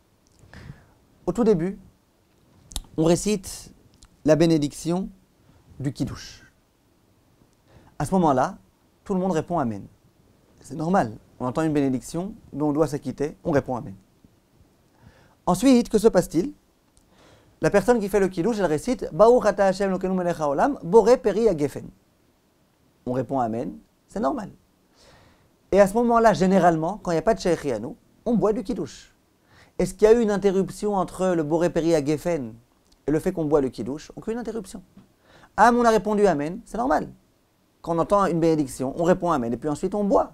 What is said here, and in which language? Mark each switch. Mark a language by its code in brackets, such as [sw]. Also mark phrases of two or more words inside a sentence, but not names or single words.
[fr] Au tout début, on récite la bénédiction du kiddush. À ce moment-là, tout le monde répond Amen. C'est normal. On entend une bénédiction dont on doit s'acquitter, on répond Amen. Ensuite, que se passe-t-il? La personne qui fait le kiddush, elle récite [he] ברוך אתה השם אלוקינו מלך העולם בורא פרי הגפן. [fr] On répond Amen, c'est normal. Et à ce moment-là, généralement, quand il n'y a pas de Shechianu, on boit du kiddush. Est-ce qu'il y a eu une interruption entre le [he] בורא פרי הגפן [fr] et le fait qu'on boit le kiddush? Aucune interruption. Ah, mais on a répondu Amen, c'est normal. Quand on entend une bénédiction, on répond Amen, et puis ensuite on boit.